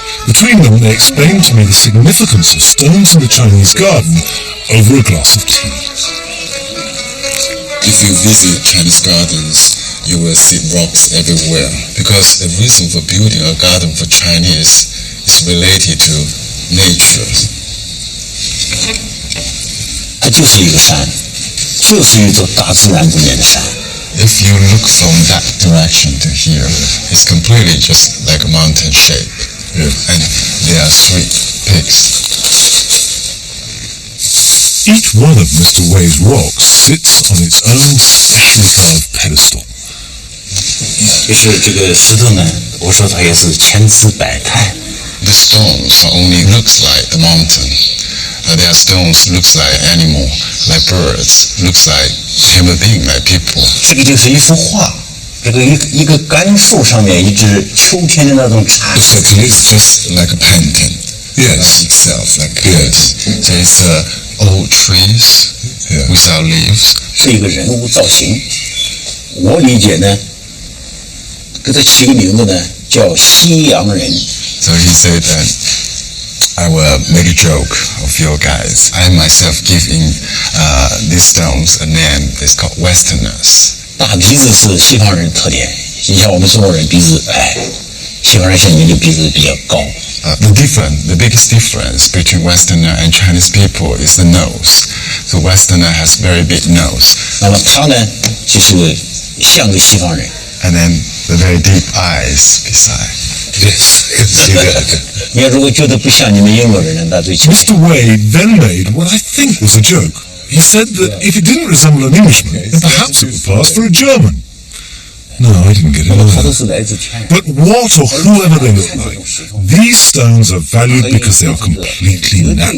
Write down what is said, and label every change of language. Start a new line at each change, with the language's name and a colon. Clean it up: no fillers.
English: Between them, they explain to me the significance of stones in the Chinese garden over a glass of tea. If you visit Chinese gardens, you will see rocks everywhere, because the reason for building a garden for Chinese is related to nature.
Chinese: 它就是一个山，就是一座大自然里面的山。
English: If you look from that direction to here, it's completely just like a mountain shape. Yeah. And there are three peaks. Each one of Mr. Wei's rocks sits on its own specially carved pedestal.
Chinese: 就是这个石头呢，我说它也是千姿百态。
English: The stones not only looks like the mountain, their stones looks like animal, like birds, looks like human being, like people.
Chinese: 这个就是一幅画，这个一个干树上面一只秋天的那种蝉。
English: It's like it's just like a painting. Yes, itself, like yes. So it's old trees without leaves.
Chinese: 是一个人物造型。我理解呢，给他起个名字呢，叫西洋人。
English: So he said that I will make a joke of your guys. I myself give in these stones a name. It's called Westerners.
Chinese: 大鼻子是西方人特点，你像我们中国人鼻子矮，西方人像你的鼻子比较高。
English: The biggest difference between Westerner and Chinese people is the nose. So Westerner has very big nose.
Chinese: 那么他呢，就是像个西方人。
English: And then the very deep eyes beside. Yes, I can see that.
Chinese: 你要如果觉得不像你们英国人呢，那最起码。
English: Mr. Wade then made what I think was a joke. He said that if it didn't resemble an Englishman, then perhaps it would pass for a German. No, I didn't get it
Chinese: 他都
English: either.
Chinese: 是来自天。
English: But what or whoever they look like, these stones are valued because they are completely
Chinese: 绝对
English: natural.